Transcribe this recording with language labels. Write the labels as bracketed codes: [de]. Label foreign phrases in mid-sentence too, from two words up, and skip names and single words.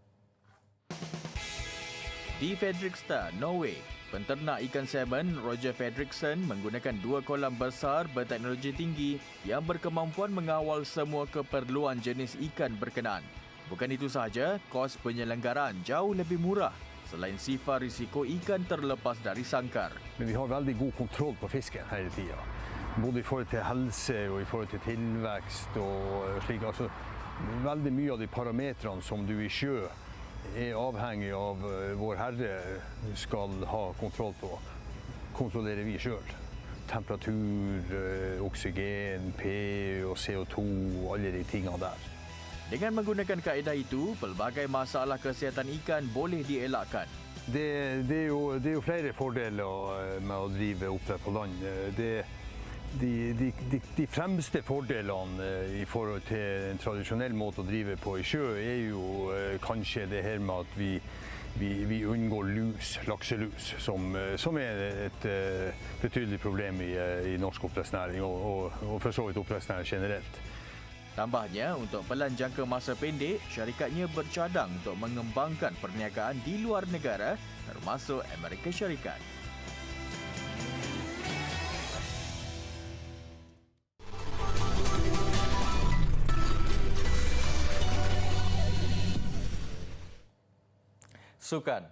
[ms] Di Fredrikstad, Norway, penternak ikan salmon Roger Fredriksson menggunakan 2 kolam besar berteknologi tinggi yang berkemampuan mengawal semua keperluan jenis ikan berkenaan. Bukan itu sahaja, kos penyelenggaraan jauh lebih murah selain sifar risiko ikan terlepas dari sangkar. [no] Men vi har veldig god kontroll på fisken hele tida. Både i forhold til helse og i forhold til tilvekst og slik. Altså, veldig mye av de parametrene som du i sjø er avhengig av vår Herre skal ha kontroll på, kontrollerer vi sjøl. Temperatur, oksygen, pH og CO2 og alle de tingene der. [ms] Dengan menggunakan kaedah itu, pelbagai masalah kesihatan ikan boleh dielakkan. [no] Det er jo flere fordeler med å drive oppdrett på land. De fremste fordelene i forhold til en tradisjonell måte å drive på i sjø er jo kanskje det her med at vi unngår lus, lakselus, som er et betydelig problem i norsk oppdrettsnæring og for så vidt oppdrettsnæring generelt. [ms] Tambahnya, untuk pelan jangka masa pendek, syarikatnya bercadang untuk mengembangkan perniagaan di luar negara termasuk Amerika Syarikat. Sukan.